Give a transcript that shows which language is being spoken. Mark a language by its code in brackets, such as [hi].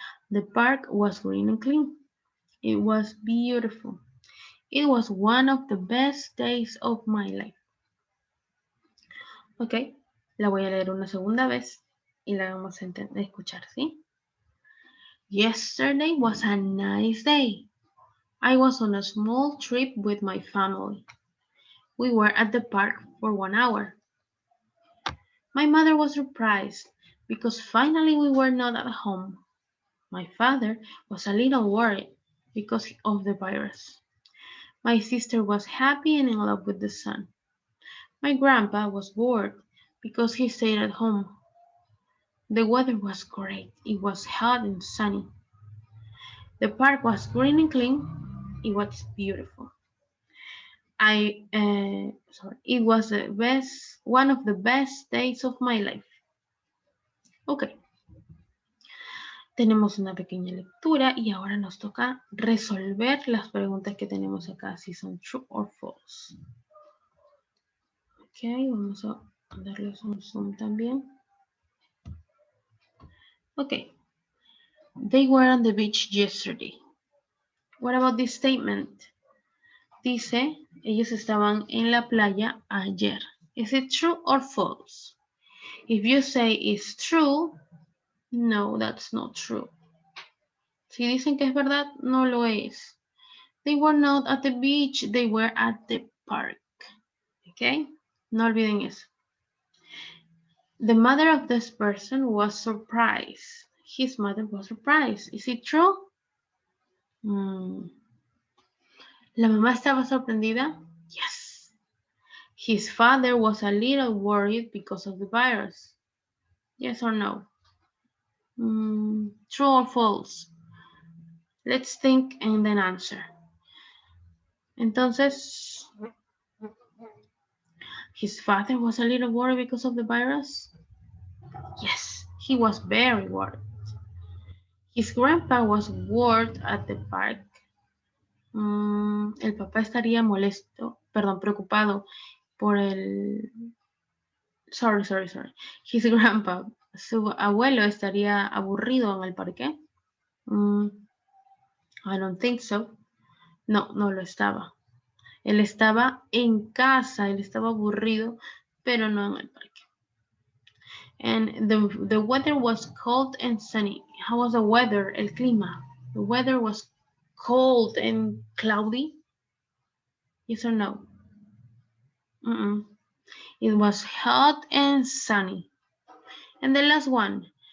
[en] The park was green and clean. It was beautiful. It was one of the best days of my life. [es] Ok, la voy a leer una segunda vez y la vamos a escuchar, ¿sí? [en] Yesterday was a nice day. I was on a small trip with my family. We were at the park for 1 hour. My mother was surprised because finally we were not at home. My father was a little worried because of the virus. My sister was happy and in love with the sun. My grandpa was bored because he stayed at home. The weather was great. It was hot and sunny. The park was green and clean. It was beautiful. It was one of the best days of my life. [es] Ok, tenemos una pequeña lectura y ahora nos toca resolver las preguntas que tenemos acá, si son [en] true or false. [es] Ok, vamos a darles un zoom también. [en] Ok, they were on the beach yesterday. What about this statement? [es] Dice, ellos estaban en la playa ayer. [en] Is it true or false? If you say it's true, no, that's not true. [es] Si dicen que es verdad, no lo es. [en] They were not at the beach, they were at the park. ¿Ok? [es] No olviden eso. [en] The mother of this person was surprised. His mother was surprised. Is it true? [es] ¿La mamá estaba sorprendida? [en] Yes. His father was a little worried because of the virus. Yes or no? True or false? Let's think and then answer. Entonces, his father was a little worried because of the virus? Yes, he was very worried. His grandpa was bored at the park. [es] El papá estaría preocupado por el... Sorry. [en] His grandpa, [es] su abuelo estaría aburrido en el parque. [en] I don't think so. [es] No lo estaba. Él estaba en casa, él estaba aburrido, pero no en el parque. [en] And the weather was cold and sunny. How was the weather? [es] El clima. [en] The weather was cold and cloudy. Yes or no? It was hot and sunny. And the last one.